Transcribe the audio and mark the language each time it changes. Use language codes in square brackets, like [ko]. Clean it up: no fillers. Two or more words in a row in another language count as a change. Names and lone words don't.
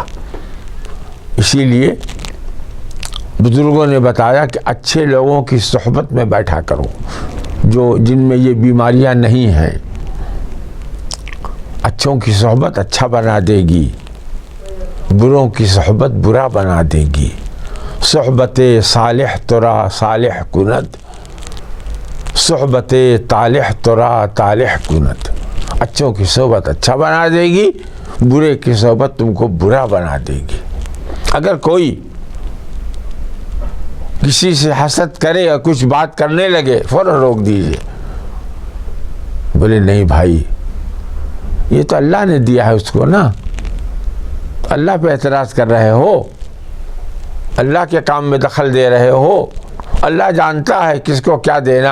[ur] اسی لیے بزرگوں نے بتایا کہ اچھے لوگوں کی صحبت میں بیٹھا کرو، جن میں یہ بیماریاں نہیں ہیں۔ اچھوں کی صحبت اچھا بنا دے گی، بروں کی صحبت برا بنا دے گی۔ [fa] صحبت صالح ترا صالح کند، صحبت طالح ترا طالح کند۔ [ur] اچھوں کی صحبت اچھا بنا دے گی، برے کی صحبت تم کو برا بنا دے گی۔ اگر کوئی کسی سے حسد کرے اور کچھ بات کرنے لگے، فوراً روک دیجئے، بولے نہیں بھائی یہ تو اللہ نے دیا ہے اس کو نا، اللہ پہ اعتراض کر رہے ہو، اللہ کے کام میں دخل دے رہے ہو، اللہ جانتا ہے کس کو کیا دینا۔